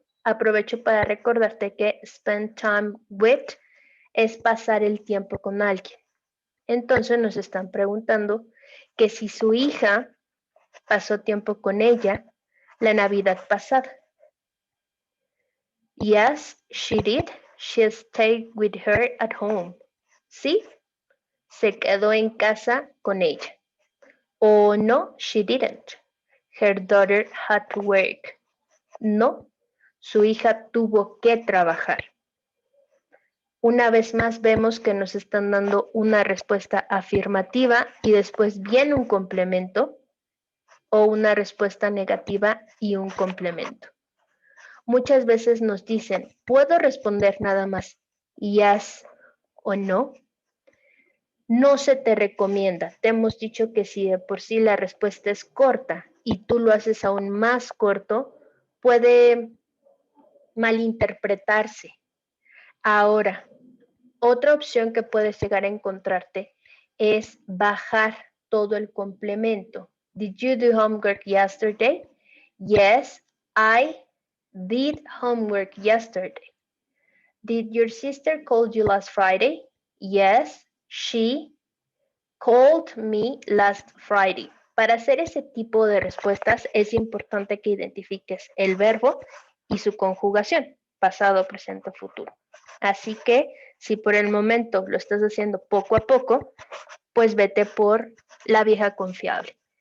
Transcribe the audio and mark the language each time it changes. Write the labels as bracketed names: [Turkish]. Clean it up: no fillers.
[Spanish] Aprovecho para recordarte que [English] spend time with [Spanish] es pasar el tiempo con alguien. Entonces nos están preguntando que si su hija pasó tiempo con ella la Navidad pasada. [English] Yes, she did. She stayed with her at home. [Spanish] Sí, se quedó en casa con ella. O [English] no, she didn't. Her daughter had to work. [Spanish] No, su hija tuvo que trabajar. Una vez más vemos que nos están dando una respuesta afirmativa y después viene un complemento, o una respuesta negativa y un complemento. Muchas veces nos dicen, ¿puedo responder nada más yes o no? No se te recomienda. Te hemos dicho que si de por sí la respuesta es corta y tú lo haces aún más corto, puede malinterpretarse. Ahora, otra opción que puedes llegar a encontrarte es bajar todo el complemento. [English] Did you do homework yesterday? Yes, I did homework yesterday. Did your sister call you last Friday? Yes, she called me last Friday. [Spanish] Para hacer ese tipo de respuestas es importante que identifiques el verbo y su conjugación, pasado, presente, futuro. Así que si por el momento lo estás haciendo poco a poco, pues vete por la vieja confiable.